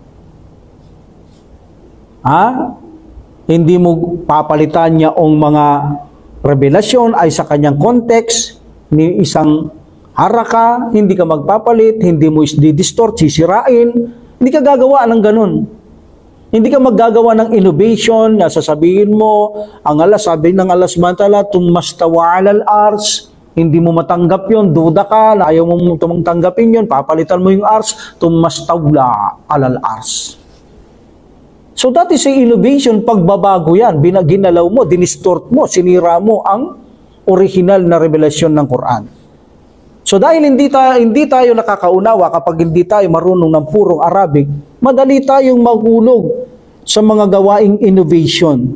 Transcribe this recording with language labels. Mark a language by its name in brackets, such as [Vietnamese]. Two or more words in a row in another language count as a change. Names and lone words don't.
[Filipino] Hindi mo papalitan niya ang mga revelasyon ay sa kanyang context, ni isang haraka, hindi ka magpapalit, hindi mo i-distort, sisirain, hindi ka gagawa ng ganun. Hindi ka maggagawa ng innovation na sasabihin mo, ang Allah, sabi ng [Arabic] الله سبحانه وتعالى, ثم استوى على العرش, [Filipino] hindi mo matanggap yon, duda ka, ayaw mo tanggapin yon, papalitan mo yung ars, [Arabic] ثم استولى على العرش. [English] So that is a innovation, [Filipino] pagbabago yan, ginalaw mo, dinistort mo, sinira mo ang original na revelasyon ng Quran. So dahil hindi tayo nakakaunawa kapag hindi tayo marunong ng purong Arabic, madali tayong mahulog sa mga gawaing innovation.